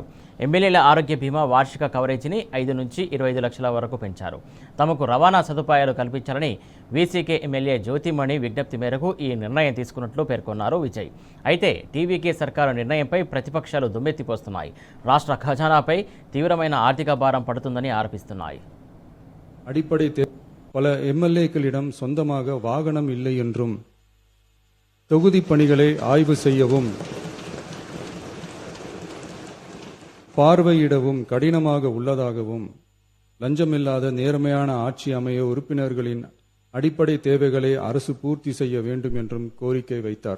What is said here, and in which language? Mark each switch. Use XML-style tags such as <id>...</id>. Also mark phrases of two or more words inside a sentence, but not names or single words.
<te>ఎమ్మెల్యేల ఆరోగ్య బీమా వార్షిక కవరేజీని 5 నుంచి 25 లక్షల వరకు పెంచారు. తమకు రవాణా సదుపాయాలు కల్పించాలని వీసీకే ఎమ్మెల్యే జ్యోతిమణి విజ్ఞప్తి మేరకు ఈ నిర్ణయం తీసుకున్నట్లు పేర్కొన్నారు విజయ్. అయితే టీవీకే సర్కారు నిర్ణయంపై ప్రతిపక్షాలు దుమ్మెత్తిపోస్తున్నాయి. రాష్ట్ర ఖజానాపై తీవ్రమైన ఆర్థిక భారం పడుతుందని ఆరోపిస్తున్నాయి.</te> <ta>பல எம்எல்ஏக்களிடம் சொந்தமாக வாகனம் இல்லை என்றும் தொகுதி பணிகளை ஆய்வு செய்யவும் பார்வையிடவும் கடினமாக உள்ளதாகவும் லஞ்சமில்லாத நேர்மையான ஆட்சி அமைய உறுப்பினர்களின் அடிப்படை தேவைகளை அரசு பூர்த்தி செய்ய வேண்டும் என்றும் கோரிக்கை வைத்தார்.</ta>